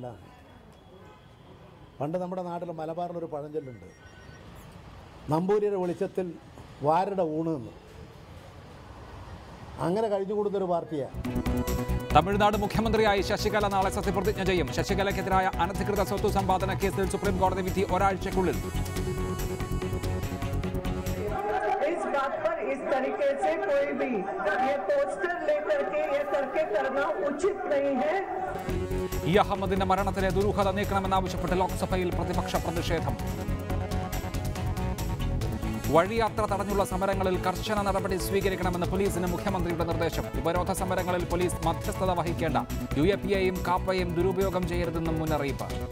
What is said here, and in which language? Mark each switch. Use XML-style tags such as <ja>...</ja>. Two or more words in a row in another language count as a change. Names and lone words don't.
<ml>പണ്ട് നമ്മുടെ നാട്ടിൽ മലബാറിലൊരു പഴഞ്ചൊല്ലുണ്ട്, നമ്പൂരിയുടെ വെളിച്ചത്തിൽ വാരുടെ ഊണ് എന്ന്. അങ്ങനെ കഴിഞ്ഞുകൂടുന്നൊരു പാർട്ടിയാണ്. തമിഴ്നാട് മുഖ്യമന്ത്രിയായി ശശികല നാളെ സത്യപ്രതിജ്ഞ ചെയ്യും. ശശികലയ്ക്കെതിരായ അനധികൃത സ്വത്ത് സമ്പാദന കേസിൽ സുപ്രീം കോടതി വിധി ഒരാഴ്ചക്കുള്ളിൽ.</ml> <hi>इस तरीके से कोई भी ये पोस्टर लेकर के ये करके करना उचित नहीं है.</hi> <ml>അഹമ്മദിന്റെ മരണത്തിലെ ദുരൂഹത നീക്കണമെന്നാവശ്യപ്പെട്ട് ലോക്സഭയിൽ പ്രതിപക്ഷ പ്രതിഷേധം. വഴിയാത്ര തടഞ്ഞുള്ള സമരങ്ങളിൽ കർശന നടപടി സ്വീകരിക്കണമെന്ന് പോലീസിന് മുഖ്യമന്ത്രിയുടെ നിർദ്ദേശം. ഉപരോധ സമരങ്ങളിൽ പോലീസ് മധ്യസ്ഥത വഹിക്കേണ്ട. UAPയെയും കാപ്പയെയും ദുരുപയോഗം ചെയ്യരുതെന്നും മുന്നറിയിപ്പ്.</ml>